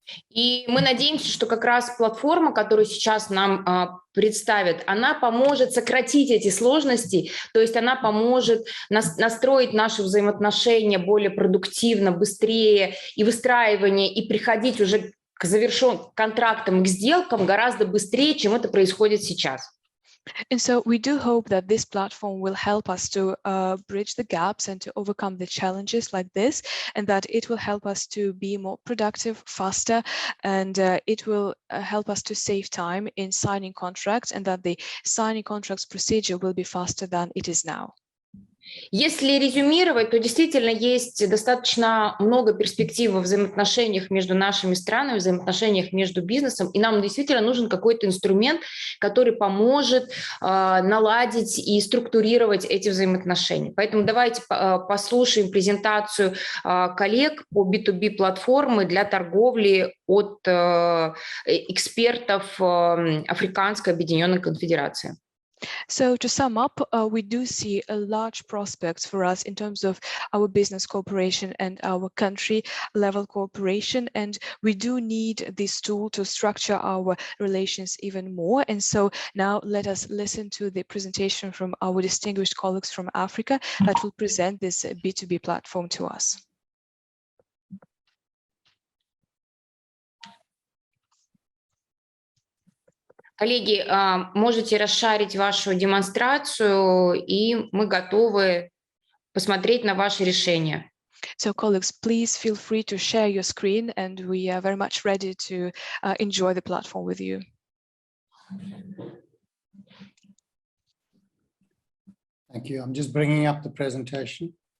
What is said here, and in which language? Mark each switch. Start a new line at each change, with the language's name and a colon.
Russian: И мы надеемся, что как раз платформа, которую сейчас нам представят, она поможет сократить эти сложности, то есть она поможет настроить наши взаимоотношения более продуктивно, быстрее и выстраивание, и приходить уже к завершенным контрактам, к сделкам гораздо быстрее, чем это происходит сейчас.
English: And so we do hope that this platform will help us to bridge the gaps and to overcome the challenges like this, and that it will help us to be more productive, faster, and it will help us to save time in signing contracts, and that the signing contracts procedure will be faster than it is now.
Russian: Если резюмировать, то действительно есть достаточно много перспектив во взаимоотношениях между нашими странами, взаимоотношениях между бизнесом, и нам действительно нужен какой-то инструмент, который поможет наладить и структурировать эти взаимоотношения. Поэтому давайте послушаем презентацию коллег по B2B платформы для торговли от экспертов Африканской Объединенной Конфедерации.
English: So to sum up, we do see a large prospects for us in terms of our business cooperation and our country level cooperation, and we do need this tool to structure our relations even more. And so now let us listen to the presentation from our distinguished colleagues from Africa that will present this B2B platform to us.
Russian: Коллеги, можете расшарить вашу демонстрацию, и мы готовы посмотреть на ваши решения.
English: So colleagues, please feel free to share your screen, and we are very much ready to enjoy the platform with you. Thank you. I'm just bringing up the presentation.